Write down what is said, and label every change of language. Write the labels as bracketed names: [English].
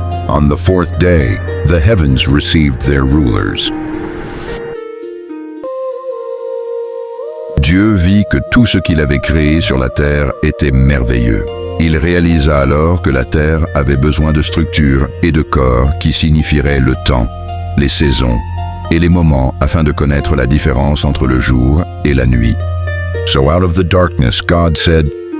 [English] On the fourth day, the heavens received their rulers. [French] Dieu vit que tout ce qu'il avait créé sur la terre était merveilleux. Il réalisa alors que la terre avait besoin de structure et de corps qui signifieraient le temps, les saisons et les moments afin de connaître la différence entre le jour et la nuit. [English] So out of the darkness, God said,